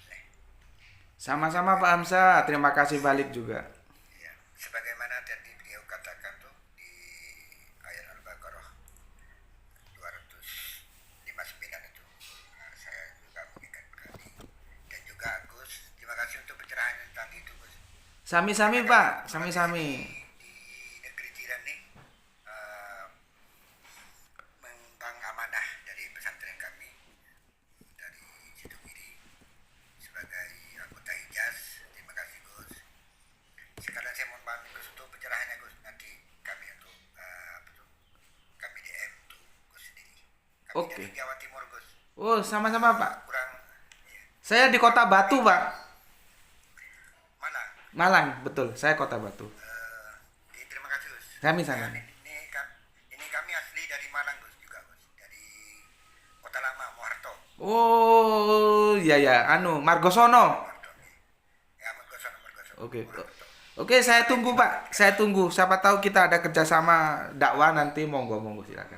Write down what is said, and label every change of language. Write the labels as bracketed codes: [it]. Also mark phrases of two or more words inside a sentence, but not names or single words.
[id] Sama-sama Pak Hamzah, terima kasih balik juga. Ya, sebagaimana tadi beliau katakan tuh di ayat Al-Baqarah 259 itu, saya juga mengingat kali. Dan juga Gus, terima kasih untuk pencerahan yang tadi itu Gus. [jv] Sami-sami Pak, sami-sami. [id] Di negeri jiran nih mengemban amanah dari pesantren kami dari Situkiri sebagai anggota Hijaz. Terima kasih Gus. Sekarang saya mohon pamit Gus untuk pencerahannya Gus. Nanti kami untuk kami DM untuk Gus sendiri. Kami Oke. dari Jawa Timur Gus. Oh, sama-sama Pak. Kurang ya, Saya di Kota Batu Pak. mana? Malang, betul. Saya Kota Batu. Terima kasih Gus. [jv] Sami-sami. [id] Ini kami asli dari Malang Gus juga Gus. Dari Kota Lama Moharto. Oh, iya ya, Margosono. Ya, Mergosono. Oke. Oke, saya tunggu Pak. Saya tunggu. Siapa tahu kita ada kerjasama dakwah nanti, monggo silakan.